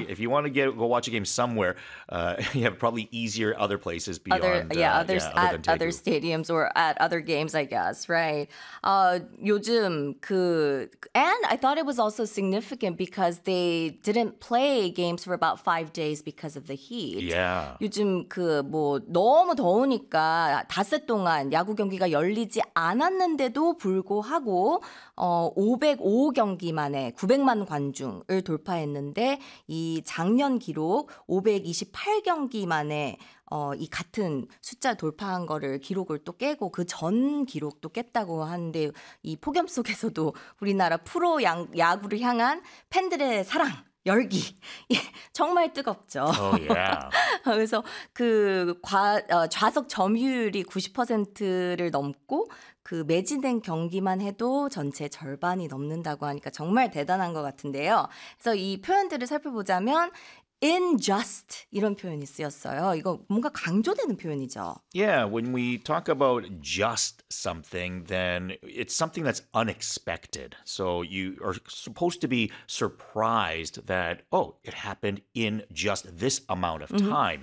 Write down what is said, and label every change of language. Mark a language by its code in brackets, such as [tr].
[en] If you want to go watch a game somewhere, you have probably easier other places beyond other stadiums or at other games, I guess, right? And I thought it was also significant because they didn't play games for about 5 days because of the heat. Yeah. [ko] 요즘 너무 더우니까 닷새 동안 야구 경기가 열리지 않았는데도 하고 505경기 만에 900만 관중을 돌파했는데 이 작년 기록 528경기 만에 이 같은 숫자 돌파한 거를 기록을 또 깨고 그 전 기록도 깼다고 하는데 이 폭염 속에서도 우리나라 프로 야구를 향한 팬들의 사랑 열기 정말 뜨겁죠. [en] Oh, yeah. [ko] 그래서 그 좌석 점유율이 90%를 넘고 그 매진된 경기만 해도 전체 절반이 넘는다고 하니까 정말 대단한 것 같은데요. 그래서 이 표현들을 살펴보자면 in just 이런 표현이 쓰였어요. 이거 뭔가 강조되는 표현이죠. [en] Yeah, when we talk about just something, then it's something that's unexpected. So you are supposed to be surprised that, oh, it happened in just this amount of time.